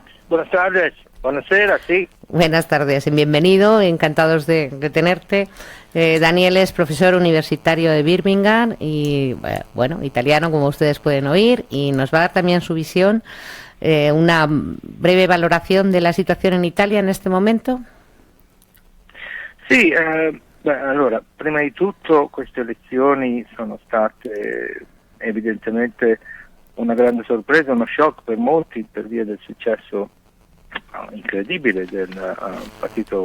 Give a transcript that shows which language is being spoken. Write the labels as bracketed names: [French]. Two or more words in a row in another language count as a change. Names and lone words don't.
[Spanish] Buenas tardes, buonasera, sí. Buenas tardes, bienvenido, encantados de tenerte. Daniel es profesor universitario de Birmingham y, bueno, italiano, como ustedes pueden oír, y nos va a dar también su visión, una breve valoración de la [Italian] situazione in Italia in questo momento. Sì, allora, prima di tutto queste elezioni sono state evidentemente una grande sorpresa, uno shock per molti per via del successo incredibile del partito